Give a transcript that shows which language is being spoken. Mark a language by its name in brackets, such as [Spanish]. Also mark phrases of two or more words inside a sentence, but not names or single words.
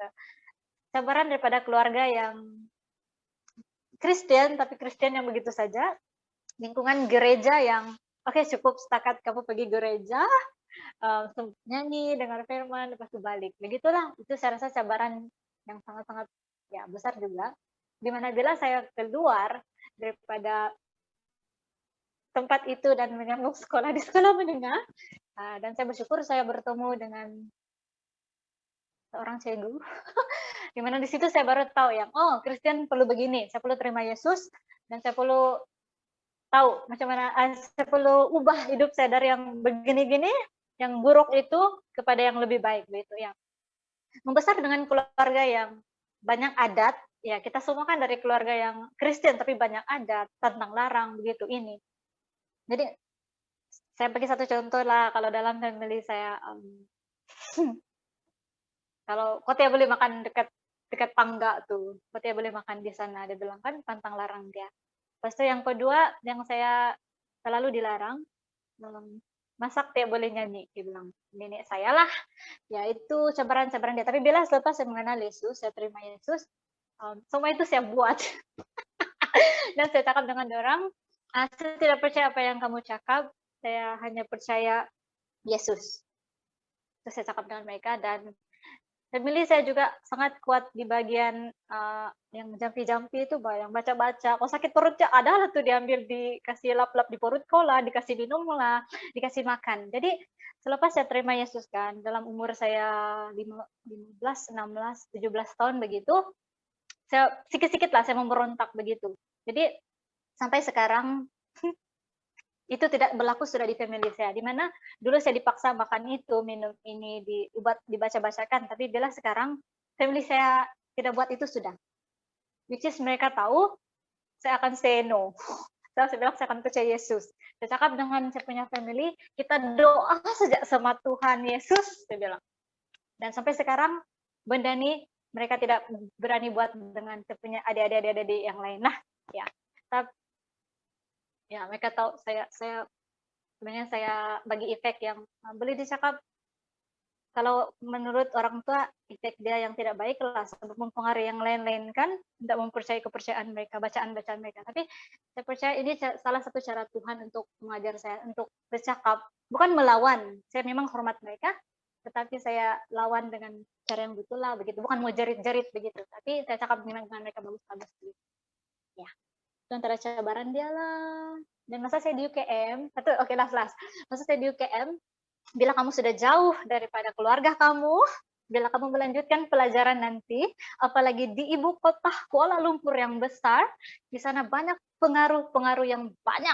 [Malay] Cabaran daripada keluarga yang Kristen, tapi Kristen yang begitu saja, lingkungan gereja yang cukup setakat kamu pergi gereja, nyanyi, dengar firman, lepas itu balik. Begitulah, itu saya rasa cabaran yang sangat-sangat ya besar juga. Dimana bila saya keluar daripada tempat itu dan menyambung sekolah di sekolah menengah, dan saya bersyukur saya bertemu dengan seorang cikgu, dimana di situ saya baru tahu yang Kristen perlu begini, saya perlu terima Yesus, dan saya perlu tahu macam mana saya perlu ubah hidup saya dari yang begini-gini, yang buruk itu kepada yang lebih baik, begitu ya. Membesar dengan keluarga yang banyak adat, ya kita semua kan dari keluarga yang Kristen tapi banyak adat, tentang larang begitu ini. Jadi saya bagi satu contoh lah, kalau dalam family saya, kalau kau tidak boleh makan dekat tangga tuh, kau tidak boleh makan di sana, dia bilang kan pantang larang dia. Lepas itu yang kedua yang saya selalu dilarang, masak tidak boleh nyanyi, dia bilang. Nenek saya lah, ya itu cabaran-cabaran dia. Tapi bila selepas saya mengenal Yesus, saya terima Yesus, semua itu saya buat. Dan saya cakap dengan orang, saya tidak percaya apa yang kamu cakap, saya hanya percaya Yesus. Terus saya cakap dengan mereka, dan family saya juga sangat kuat di bagian yang jampi-jampi itu, yang baca-baca. Kalau sakit perutnya ada lah tuh diambil, dikasih lap-lap di perut kau lah, dikasih minum lah, dikasih makan. Jadi selepas saya terima Yesus kan, dalam umur saya 15, 16, 17 tahun begitu, saya sikit-sikit lah saya memberontak begitu. Jadi sampai sekarang itu tidak berlaku sudah di family saya. Di mana dulu saya dipaksa makan itu, minum ini, dibaca-bacakan. Tapi bila sekarang family saya tidak buat itu sudah. [English] Which is [Malay] mereka tahu saya akan [English] say no. [Malay] Saya bilang saya akan percaya Yesus. Saya cakap dengan saya punya family, kita doa saja sama Tuhan Yesus, saya bilang. Dan sampai sekarang benda ini mereka tidak berani buat dengan saya punya adik-adik yang lain. Nah, ya. Tapi ya mereka tahu saya sebenarnya saya bagi efek yang boleh dicakap kalau menurut orang tua efek dia yang tidak baik lah sebab mempengaruhi yang lain-lain kan, tidak mempercayai kepercayaan mereka, bacaan-bacaan mereka. Tapi saya percaya ini salah satu cara Tuhan untuk mengajar saya untuk bercakap, bukan melawan. Saya memang hormat mereka, tetapi saya lawan dengan cara yang betul lah begitu, bukan mau jerit-jerit begitu, tapi saya cakap dengan mereka bagus-bagus begitu. Ya. Itu antara cabaran dia lah. Dan masa saya di UKM, oke last. Masa saya di UKM, bila kamu sudah jauh daripada keluarga kamu, bila kamu melanjutkan pelajaran nanti, apalagi di ibu kota Kuala Lumpur yang besar, di sana banyak pengaruh yang banyak.